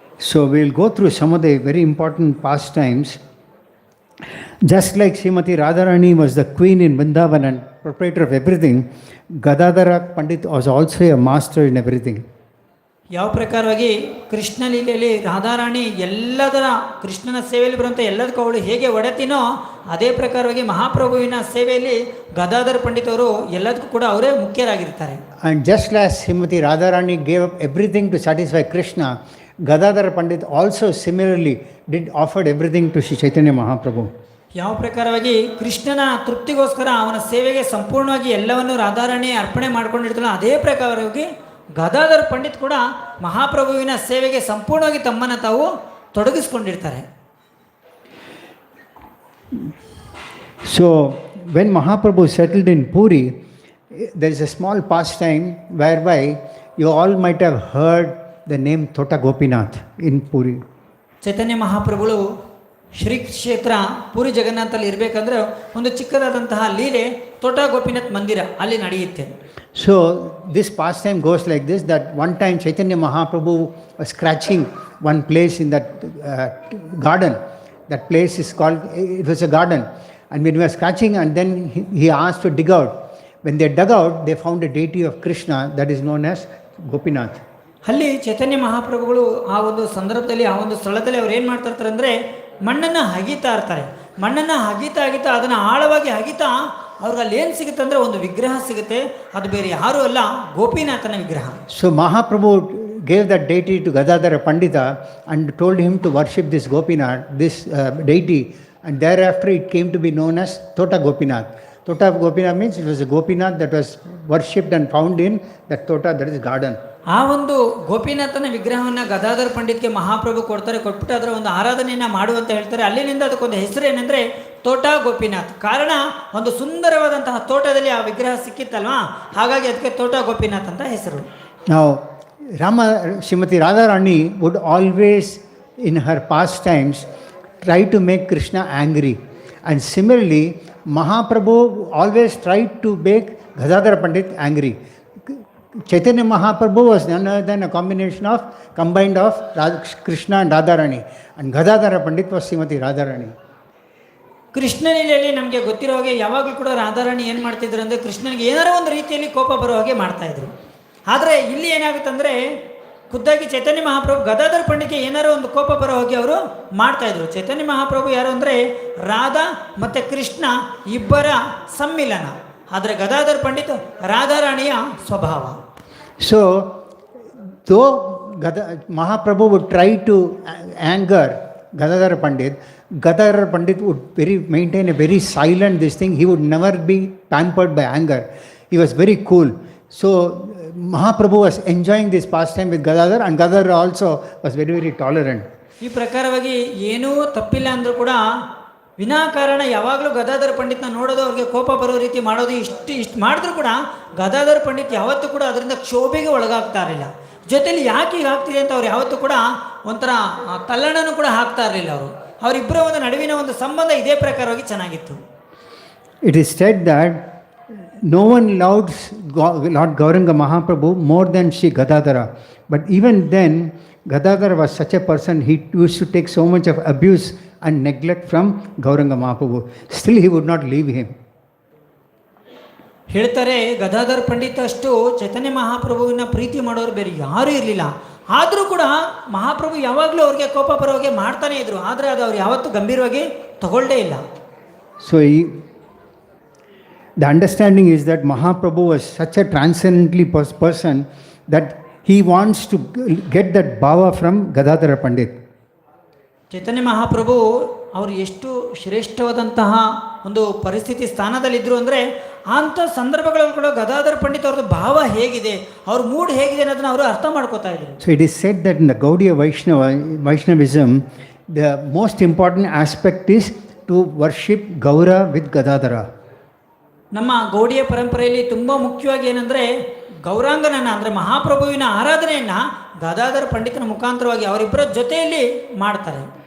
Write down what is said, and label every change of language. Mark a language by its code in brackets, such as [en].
[en] So we will go through some of the very important pastimes. Just like Srimati Radharani was the queen in Vrindavan and proprietor of everything, Gadadhar Pandit was also a master in everything. [kn] ಯಾವ ಪ್ರಕಾರವಾಗಿ ಕೃಷ್ಣ ಲೀಲೆಯಲ್ಲಿ ರಾಧಾರಾಣಿ ಎಲ್ಲದರ ಕೃಷ್ಣನ ಸೇವೆಯಲ್ಲಿ ಬರುವಂಥ ಎಲ್ಲದಕ್ಕೂ ಅವಳು ಹೇಗೆ ಒಡೆತಿನೋ, ಅದೇ ಪ್ರಕಾರವಾಗಿ ಮಹಾಪ್ರಭುವಿನ ಸೇವೆಯಲ್ಲಿ ಗದಾಧರ್ ಪಂಡಿತ್ ಅವರು ಎಲ್ಲದಕ್ಕೂ ಕೂಡ ಅವರೇ ಮುಖ್ಯರಾಗಿರ್ತಾರೆ. [en] And just as Srimati Radharani gave up everything to satisfy Krishna, Gadadhar Pandit also similarly offered everything to Sri Chaitanya Mahaprabhu. [kn] ಯಾವ ಪ್ರಕಾರವಾಗಿ ಕೃಷ್ಣನ ತೃಪ್ತಿಗೋಸ್ಕರ ಅವನ ಸೇವೆಗೆ ಸಂಪೂರ್ಣವಾಗಿ ಎಲ್ಲವನ್ನು ರಾಧಾರಾಣಿ ಅರ್ಪಣೆ ಮಾಡ್ಕೊಂಡಿರ್ತಾಳೆ, ಅದೇ ಪ್ರಕಾರವಾಗಿ ಗದಾಧರ್ ಪಂಡಿತ್ ಕೂಡ ಮಹಾಪ್ರಭುವಿನ ಸೇವೆಗೆ ಸಂಪೂರ್ಣವಾಗಿ ತಮ್ಮನ್ನು ತಾವು ತೊಡಗಿಸ್ಕೊಂಡಿರ್ತಾರೆ. [en] So when Mahaprabhu settled in Puri, there is a small pastime whereby you all might have heard the name Tota Gopinath in Puri. [kn] ಚೈತನ್ಯ ಮಹಾಪ್ರಭುಗಳು ಶ್ರೀ ಕ್ಷೇತ್ರ ಪುರಿ ಜಗನ್ನಾಥಲ್ಲಿ ಇರಬೇಕಂದ್ರೆ ಒಂದು ಚಿಕ್ಕದಾದಂತಹ ಲೀಲೆ ತೋಟ ಗೋಪಿನಾಥ್ ಮಂದಿರ ಅಲ್ಲಿ ನಡೆಯುತ್ತೆ. [en] So this pastime goes like this, that one time Chaitanya Mahaprabhu was scratching one place in that garden. That place is called, it was a garden. And when he was scratching, and then he asked to dig out. When they dug out, they found a deity of Krishna that is known as Gopinath. [kn] ಅಲ್ಲಿ ಚೈತನ್ಯ ಮಹಾಪ್ರಭುಗಳು ಆ ಒಂದು ಸಂದರ್ಭದಲ್ಲಿ ಆ ಒಂದು ಸ್ಥಳದಲ್ಲಿ ಅವ್ರು ಏನು ಮಾಡ್ತಾ ಇರ್ತಾರೆ ಅಂದರೆ ಮಣ್ಣನ್ನು ಹಗೀತಾ ಇರ್ತಾರೆ. ಮಣ್ಣನ್ನು ಹಗೀತಾ ಅದನ್ನು ಆಳವಾಗಿ ಹಗೀತಾ ಅವ್ರಿಗೆ ಅಲ್ಲಿ ಏನು ಸಿಗುತ್ತೆ ಅಂದರೆ ಒಂದು ವಿಗ್ರಹ ಸಿಗುತ್ತೆ. ಅದು ಬೇರೆ ಯಾರೂ ಅಲ್ಲ, ಗೋಪಿನಾಥನ ವಿಗ್ರಹ. [en] So Mahaprabhu gave that deity to Gadadhar Pandita and told him to worship this Gopinath, this deity, and thereafter it came to be known as Tota Gopinath. Tota Gopinath means it was a Gopinath that was worshipped and found in that Tota, that is garden. [kn] ಆ ಒಂದು ಗೋಪಿನಾಥನ ವಿಗ್ರಹವನ್ನು ಗದಾಧರ್ ಪಂಡಿತ್ಗೆ ಮಹಾಪ್ರಭು ಕೊಟ್ಬಿಟ್ಟು ಅದರ ಒಂದು ಆರಾಧನೆಯನ್ನು ಮಾಡುವಂತ ಹೇಳ್ತಾರೆ. ಅಲ್ಲಿನಿಂದ ಅದಕ್ಕೊಂದು ಹೆಸರು ಏನಂದರೆ ತೋಟ ಗೋಪಿನಾಥ್. ಕಾರಣ ಒಂದು ಸುಂದರವಾದಂತಹ ತೋಟದಲ್ಲಿ ಆ ವಿಗ್ರಹ ಸಿಕ್ಕಿತ್ತಲ್ವಾ, ಹಾಗಾಗಿ ಅದಕ್ಕೆ ತೋಟ ಗೋಪಿನಾಥ್ ಅಂತ ಹೆಸರು. [en] Now Srimati Radharani would always in her pastimes try to make Krishna angry, and similarly Mahaprabhu always tried to make Gadadhar Pandit angry. Chaitanya Mahaprabhu was none other than a combined of Krishna and Radharani, and Gadadhar Pandit was Srimati Radharani. [kn] Krishna ಲೀಲೆಯಲ್ಲಿ ನಮಗೆ ಗೊತ್ತಿರೋ ಹಾಗೆ ಯಾವಾಗಲೂ ಕೂಡ ರಾಧಾರಾಣಿ ಏನು ಮಾಡ್ತಿದ್ರು ಅಂದರೆ ಕೃಷ್ಣನಿಗೆ ಏನಾರ ಒಂದು ರೀತಿಯಲ್ಲಿ ಕೋಪ ಬರೋ ಹಾಗೆ ಮಾಡ್ತಾಯಿದ್ರು. ಆದರೆ ಇಲ್ಲಿ ಏನಾಗುತ್ತಂದರೆ ಖುದ್ದಾಗಿ ಚೈತನ್ಯ ಮಹಾಪ್ರಭು ಗದಾಧರ್ ಪಂಡಿತ್ಗೆ ಏನಾರೋ ಒಂದು ಕೋಪ ಬರೋ ಹಾಗೆ ಅವರು ಮಾಡ್ತಾಯಿದ್ರು. ಚೈತನ್ಯ ಮಹಾಪ್ರಭು ಯಾರು ಅಂದರೆ ರಾಧಾ ಮತ್ತು ಕೃಷ್ಣ ಇಬ್ಬರ ಸಮ್ಮಿಲನ. ಆದರೆ ಗದಾಧರ್ ಪಂಡಿತ್ ರಾಧಾರಾಣಿಯ ಸ್ವಭಾವ. [en] So though Mahaprabhu would try to anger Gadadhar Pandit, Gadadhar Pandit would maintain a very silent this thing. He would never be pampered by anger. He was very cool. So Mahaprabhu was enjoying this pastime with Gadadhar, and Gadadhar also was very, very tolerant. [kn] ಈ ಪ್ರಕಾರವಾಗಿ ಏನೂ ತಪ್ಪಿಲ್ಲ ಅಂದರೂ ಕೂಡ ವಿನಾಕಾರಣ ಯಾವಾಗಲೂ ಗದಾಧರ್ ಪಂಡಿತ್ನ ನೋಡೋದು ಅವ್ರಿಗೆ ಕೋಪ ಬರೋ ರೀತಿ ಮಾಡೋದು ಇಷ್ಟು ಮಾಡಿದ್ರು ಕೂಡ ಗದಾಧರ್ ಪಂಡಿತ್ ಯಾವತ್ತೂ ಕೂಡ ಅದರಿಂದ ಕ್ಷೋಭೆಗೆ ಒಳಗಾಗ್ತಾ ಇರಲಿಲ್ಲ. ಜೊತೆಲಿ ಯಾಕೆ ಈಗ ಆಗ್ತಿದೆ ಅಂತ ಅವ್ರು ಯಾವತ್ತೂ ಕೂಡ ಒಂಥರ ತಲ್ಲಣನೂ ಕೂಡ ಹಾಕ್ತಾ ಇರಲಿಲ್ಲ. ಅವರಿಬ್ಬರ ಒಂದು ನಡುವಿನ ಒಂದು ಸಂಬಂಧ ಇದೇ ಪ್ರಕಾರವಾಗಿ ಚೆನ್ನಾಗಿತ್ತು. [en] It is said that no one loved Lord Gauranga Mahaprabhu more than Sri Gadadhara. But even then, Gadadhara was such a person, he used to take so much of abuse and neglect from Gauranga Mahaprabhu. Still he would not leave him. [kn] ಹೇಳ್ತಾರೆ ಗದಾಧರ್ ಪಂಡಿತ್ ಅಷ್ಟು ಚೈತನ್ಯ ಮಹಾಪ್ರಭುವಿನ ಪ್ರೀತಿ ಮಾಡೋರು ಬೇರೆ ಯಾರೂ ಇರಲಿಲ್ಲ. ಆದರೂ ಕೂಡ ಮಹಾಪ್ರಭು ಯಾವಾಗಲೂ ಅವ್ರಿಗೆ ಕೋಪ ಬರೋಗೆ ಮಾಡ್ತಾನೆ ಇದ್ರು. ಆದರೆ ಅದು ಅವ್ರು ಯಾವತ್ತೂ ಗಂಭೀರವಾಗಿ ತಗೊಳ್ಳೇ ಇಲ್ಲ. [en] So the understanding is that Mahaprabhu was such a transcendently person that he wants to get that bhava from Gadadhar Pandit. [kn] ಚೈತನ್ಯ ಮಹಾಪ್ರಭು ಅವರು ಎಷ್ಟು ಶ್ರೇಷ್ಠವಾದಂತಹ ಒಂದು ಪರಿಸ್ಥಿತಿ ಸ್ಥಾನದಲ್ಲಿದ್ದರು ಅಂದರೆ ಅಂಥ ಸಂದರ್ಭಗಳಲ್ಲಿ ಕೂಡ ಗದಾಧರ್ ಪಂಡಿತ್ ಅವ್ರದ್ದು ಭಾವ ಹೇಗಿದೆ, ಅವ್ರ ಮೂಡ್ ಹೇಗಿದೆ ಅನ್ನೋದನ್ನ ಅವರು ಅರ್ಥ ಮಾಡ್ಕೋತಾ ಇದ್ರು. [en] So it is said that in the Gaudiya Vaishnavism, the most important aspect is to worship Gaura with Gadadhara. [kn] ನಮ್ಮ ಗೌಡಿಯ ಪರಂಪರೆಯಲ್ಲಿ ತುಂಬ ಮುಖ್ಯವಾಗಿ ಏನಂದರೆ ಗೌರಾಂಗನನ್ನು ಅಂದರೆ ಮಹಾಪ್ರಭುವಿನ ಆರಾಧನೆಯನ್ನು ಗದಾಧರ್ ಪಂಡಿತನ ಮುಖಾಂತರವಾಗಿ ಅವರಿಬ್ಬರ ಜೊತೆಯಲ್ಲಿ ಮಾಡ್ತಾರೆ.